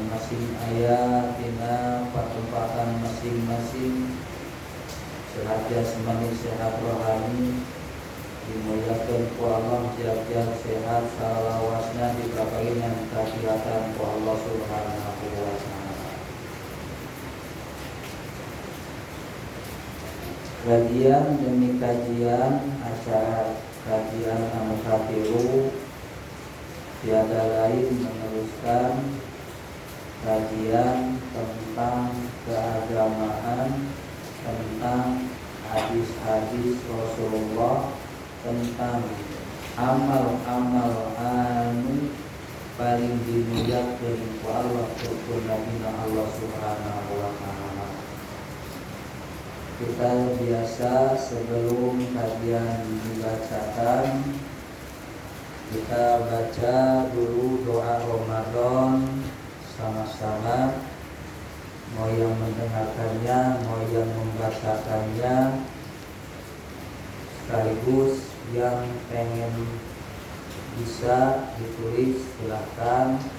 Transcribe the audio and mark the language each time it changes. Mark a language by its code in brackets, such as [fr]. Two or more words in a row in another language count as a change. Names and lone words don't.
[su] masing-masing ayat tina patempatan masing-masing sehat semani sehat rohani dimuliakan ku Allah jak-jak sehat salawasna dikaparingan kakiatan ku Allah [ar] subhanahu wa ta'ala. [su] Kajian demi kajian acara kajian anu katilu [id] tiada lain meneruskan kajian tentang keagamaan, tentang hadis-hadis Rasulullah, tentang amal-amal [su] anu paling dimuliakeun ku Allah ku Nabi Allah [ar] subhanahu wa ta'ala. [id] Kita biasa sebelum kajian dibacakan, kita baca dulu doa Ramadan sama-sama, mau yang mendengarkannya, mau yang membacakannya, sekaligus yang pengen bisa ditulis silahkan.